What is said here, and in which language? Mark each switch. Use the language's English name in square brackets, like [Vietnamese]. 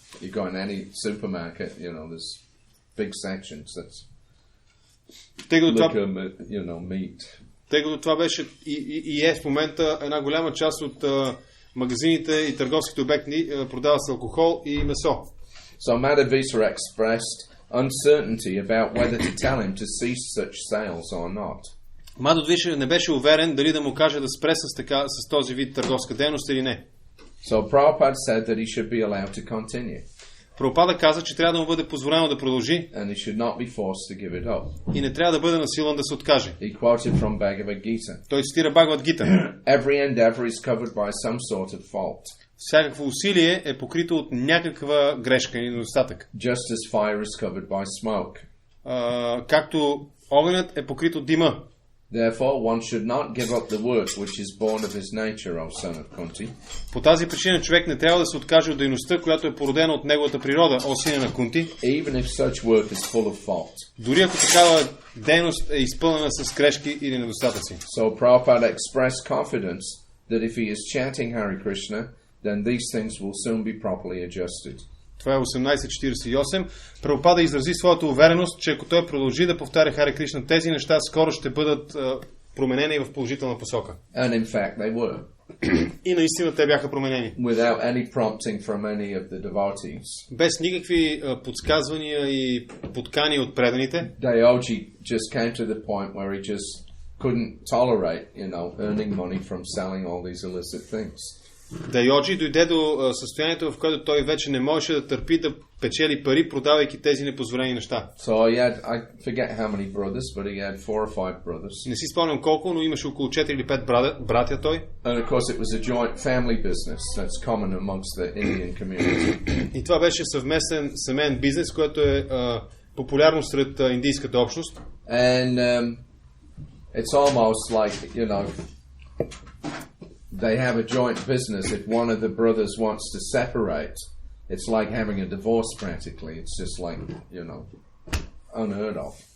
[English] You go in any supermarket, there's big sections that's liquor, meat. [Bulgarian] Тъй като това беше и е в момента една голяма част от магазините и търговските обекти продава с алкохол и месо. [English] So Madhvisa expressed uncertainty about whether to tell him to cease such sales or not. [Bulgarian] Мадхва не беше уверен дали да му каже да спре с този вид търговска дейност или не. [English] So Prabhupada said that he should be allowed to continue. [Bulgarian] Прабхупада каза, че трябва да му бъде позволено да продължи [English] And he should not be forced to give it up. [Bulgarian] и не трябва да бъде насилван да се откаже. [English] He quoted from Bhagavad Gita. [Bulgarian] Той цитира Бхагават Гита. [English] Every endeavor is covered by some sort of fault. [Bulgarian] Всякакво усилие е покрито от някаква грешка или недостатък. [English] Just as fire is covered by smoke. [Bulgarian] Както огънят е покрит от дима. [English] Therefore, one should not give up the work which is born of his nature, O son of Kunti. [Bulgarian] По тази причина човек не трябва да се откаже от дейността, която е породена от неговата природа, о сине на Кунти. [English] Even if such work is full of fault. [Bulgarian] Дори ако такава дейност е изпълнена с грешки или недостатъци. [English] So Prabhupada expressed confidence that if he is chanting Hare Krishna, then these things will soon be properly adjusted. [Bulgarian] Това е 1848. Прабхупада изрази своята увереност, че ако той продължи да повтаря Харе Кришна, тези неща скоро ще бъдат променени в положителна посока. [English] And in fact they were. [Bulgarian] И наистина те бяха променени. [English] Without any prompting from any of the devotees. [Bulgarian] Без никакви подсказвания и подкани от преданите. [English] Dayoji just came to the point where he just couldn't tolerate, earning money from selling all these illicit things. [Bulgarian] Дайоджи дойде до състоянието, в което той вече не можеше да търпи да печели пари, продавайки тези непозволени неща. [English] So I forget how many brothers, but he had 4 or 5 brothers. [Bulgarian] Не си спомням колко, но имаше около 4 или 5 братя той. [English] And of course it was a joint family business that's common amongst the Indian community. [Bulgarian] И това беше съвместен семейен бизнес, който е популярно сред индийската общност. [English] And it's almost like, they have a joint business. If one of the brothers wants to separate, it's like having a divorce practically. It's just like, unheard of.